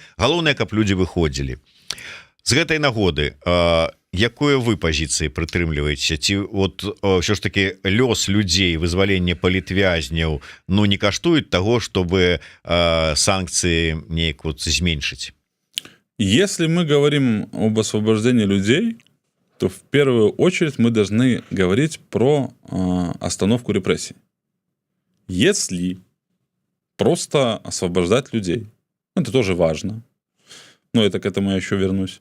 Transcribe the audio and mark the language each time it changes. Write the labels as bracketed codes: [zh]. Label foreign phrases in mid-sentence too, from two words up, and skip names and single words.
[be] Галоўнае, каб людзі выходзілі. З гэтай нагоды якое вы пазіцыі прытрымліваеце? Ці от ўсё ж таки лёс людзей, вызваленне палітвязняў не каштуюць таго, чтобы санкцыі неяк вот зменшыць? [ru] Если мы говорим об освобождении людей, то в первую очередь мы должны говорить про остановку репрессий. Если просто освобождать людей, это тоже важно, но это к этому я еще вернусь.